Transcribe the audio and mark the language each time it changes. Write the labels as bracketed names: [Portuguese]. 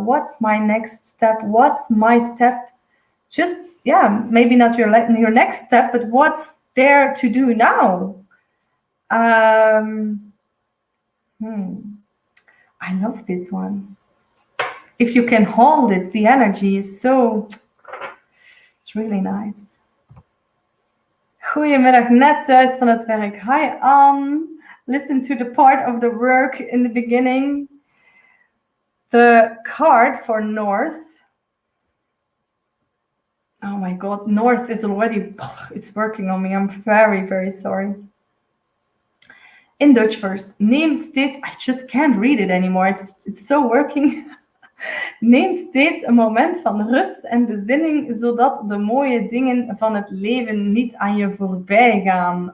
[English] What's my next step? What's my step? Just, yeah, maybe not your next step, but what's there to do now? I love this one. If you can hold it, the energy is so, it's really nice. [Dutch] Goedemiddag, net thuis van het werk. [English] Hi, listen to the part of the work in the beginning. The card for North. Oh my God, North is already, it's working on me. I'm very, very sorry. In Dutch first. Neem steeds, I just can't read it anymore. It's so working. [Dutch] Neem steeds een moment van rust en bezinning, zodat de mooie dingen van het leven niet aan je voorbij gaan.